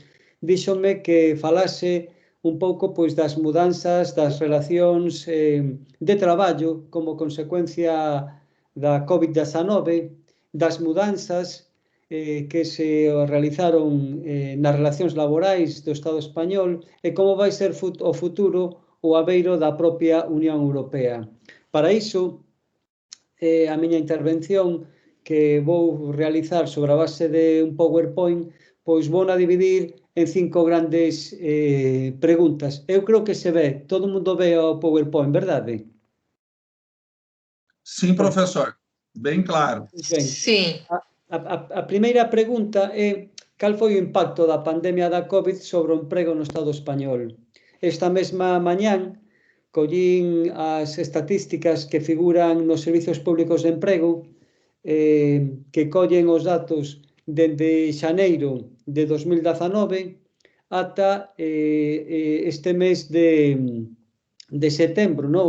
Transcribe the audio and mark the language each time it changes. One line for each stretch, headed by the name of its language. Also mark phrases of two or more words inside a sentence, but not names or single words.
Galician: díxome que falase un pouco pois, das mudanzas das relacións de traballo como consecuencia da COVID-19, das mudanzas que se realizaron nas relacións laborais do Estado español e como vai ser o futuro o abeiro da propia Unión Europea. Para iso, a miña intervención, que vou realizar sobre a base de un PowerPoint, pois vou a dividir en 5 grandes preguntas. Eu creo que se ve, todo mundo ve o PowerPoint, verdade?
Portuguese: Sim, professor, bem claro.
Galician: Ben,
Portuguese: Sim.
Galician: A primeira pregunta é: cal foi o impacto da pandemia da COVID sobre o emprego no Estado español? Esta mesma mañán collín as estatísticas que figuran nos servizos públicos de emprego, que collen os datos dende xaneiro de 2019 ata este mes de setembro, no?